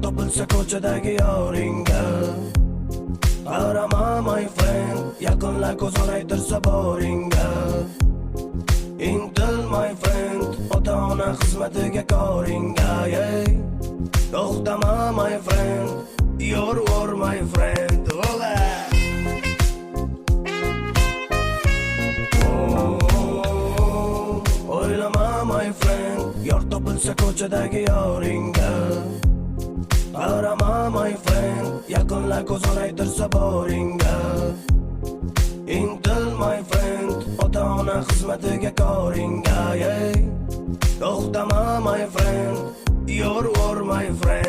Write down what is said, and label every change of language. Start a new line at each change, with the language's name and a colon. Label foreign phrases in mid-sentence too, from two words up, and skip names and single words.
Uzbek: bo'lsa ko'chadagi yoringga qarama
English: my friend,
Uzbek: yaqinlar ko'zon aytirsa boringga intil
English: my friend,
Uzbek: ota-ona xizmatiga koringga to'xtama
English: my friend, your war my friend.
Uzbek: O'ylama
English: my friend,
Uzbek: yor topilsa ko'chadagi yoringga qarama
English: my friend,
Uzbek: yaqinlar ko'zon aytirsa boringga intil
English: my friend,
Uzbek: ota-ona xizmatiga koringga to'xtama
English: my friend, your war my friend.